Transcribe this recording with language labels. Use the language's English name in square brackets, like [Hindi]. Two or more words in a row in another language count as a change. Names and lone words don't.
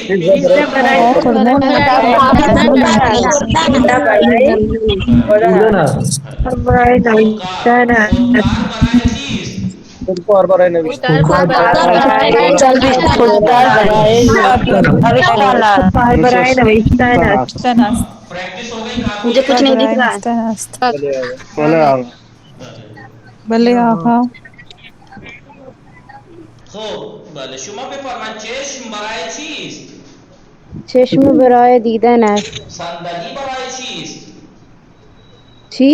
[Persian] پیزا برای خوردن برای نوشتن است. خودکار برای نوشتن، برای نوشتن است. [Urdu] پریکٹس ہو گئی کافی. مجھے کچھ نہیں دکھ رہا ہے. [Persian] بله آقا. خب بله. شما بفرمایید چشم برای چیست؟ چشم برای دیدن است. صندلی برای چیست؟ چی؟